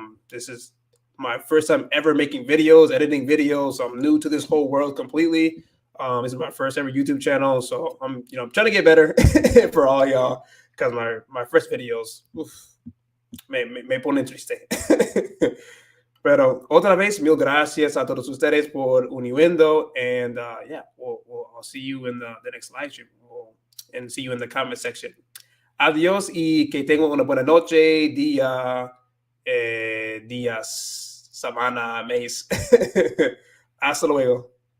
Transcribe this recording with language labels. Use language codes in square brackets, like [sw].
[en] This is my first time ever making videos, editing videos. So I'm new to this whole world completely. This is my first ever YouTube channel, so I'm trying to get better for all y'all, because my first videos [es] me ponen triste. Pero otra vez, mil gracias a todos ustedes por uniendo, [en] and we'll I'll see you in the next live stream, and see you in the comment section. [es] Adiós y que tengan una buena noche, día, días, semana, mes. Hasta luego.